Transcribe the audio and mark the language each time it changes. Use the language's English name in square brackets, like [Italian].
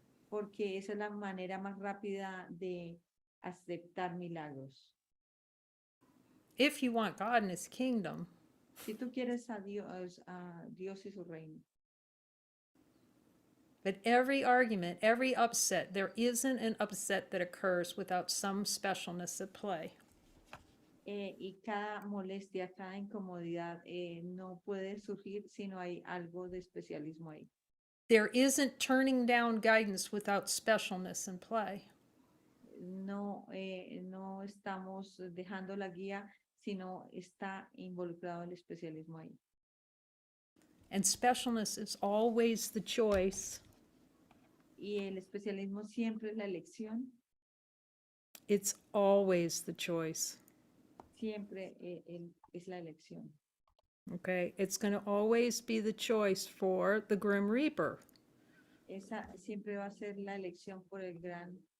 [Spanish] Porque esa es la manera más rápida de aceptar milagros. [English] If you want God and his kingdom, [Spanish] Si tú quieres a Dios y su reino. [English] but every argument, every upset, there isn't an upset that occurs without some specialness at play. [Spanish] Y cada molestia, cada incomodidad no puede surgir si no hay algo de especialismo ahí. [English] There isn't turning down guidance without specialness in play. [Spanish] No, no estamos dejando la guía, sino está involucrado el especialismo ahí. [English] And specialness is always the choice. [Spanish] Y el especialismo siempre es la elección, [English] It's always the choice. [Spanish] siempre es la elección. [English] Okay, it's going to always be the choice for the Grim Reaper. [Spanish] Esa siempre va a ser la elección por el gran,